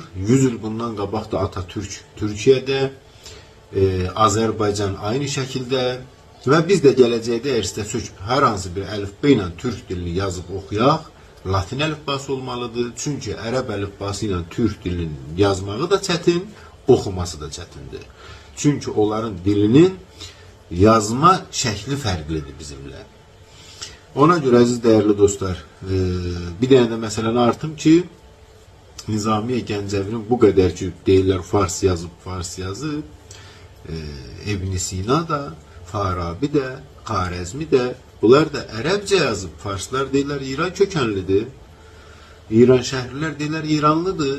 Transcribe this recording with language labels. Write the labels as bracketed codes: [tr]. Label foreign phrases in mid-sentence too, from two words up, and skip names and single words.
[az] 100 il bundan qabaq da Atatürk Türkiyədə, Azərbaycan aynı şəkildə və biz də gələcəkdə ərsəsök hər hansı bir əlifba ilə Türk dilini yazıb oxuyaq, Latin əlifbası olmalıdır. Çünki Ərəb əlifbası ilə Türk dilinin yazmağı da çətin, oxuması da çətindir. Çünki onların dilinin yazma şəkli fərqlidir bizimlə. [tr] Ona göre aziz değerli dostlar, bir tane de [az] məsələni artım ki, Nizami Gəncəvinin bu qədər ki, deyirlər Fars yazıb, İbn Sina da, Farabi de, Xarəzmi de, bunlar da Ərəbcə yazıb. Farslar deyirlər İran kökənlidir, İran şəhərlilər deyirlər İranlıdır.